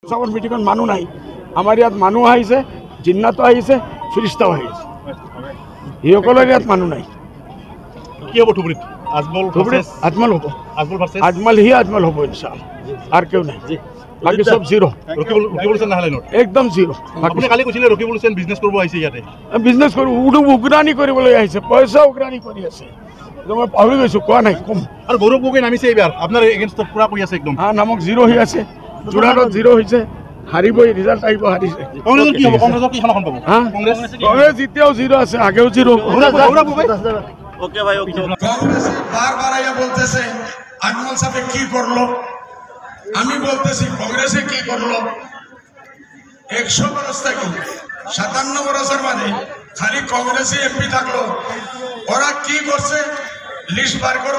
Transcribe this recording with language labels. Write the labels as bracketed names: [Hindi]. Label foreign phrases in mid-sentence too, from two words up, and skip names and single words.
[Assamese] আমার মিটিংত মানুহ নাই, আমাৰ ইয়াত মানুহ আহিছে, জিন্নাতো আহিছে, ফিৰিস্তাও আহিছে, সেইসকলৰ ইয়াত মানুহ নাই। কি হ'ব ধুবুৰীত? আজমল হ'ব, আজমল হ'ব [Bangla] ইনশাআল্লাহ, আর কেউ নাই, বাকি সব জিরো। [Assamese] ৰকিবুল হুছেইন নাহিলে ন? একদম জিরো। আপুনি কালি কৈছিলে ৰকিবুল হুছেইন বিজনেছ কৰিব আহিছে ইয়াতে। বিজনেছ কৰি উগ্ৰাণী কৰিবলৈ আহিছে, পইচা উগ্ৰাণী কৰি আছে। মই পাহৰি গৈছোঁ, কোৱা নাই কম। আৰু গৌৰৱ গগৈ নামিছে এইবাৰ আপোনাৰ এগেইনষ্টত পুৰা কৰি আছে একদম। নামক জিরো হৈ আছে, যোৰহাটত জিরো হৈছে, হাৰিবই, ৰিজাল্ট আহিব, হাৰিছে। কংগ্ৰেছৰ কি হ'ব? কংগ্ৰেছৰ কি সমাধান পাব? কংগ্ৰেছ এতিয়াও জিরো আছে, আগেও জিরো। ওকে ভাই, ওকে। [Bangla] কংগ্রেস বারবার আইয়া বলতেছে আজমল সাহেব কি করলো, আমি বলতেছি কংগ্রেসে কি করলো। 100 বছর থেকে 57 বছর মানে খালি কংগ্রেসে এমপি থাকলো, ওরা কি করছে লিস্ট বার করো।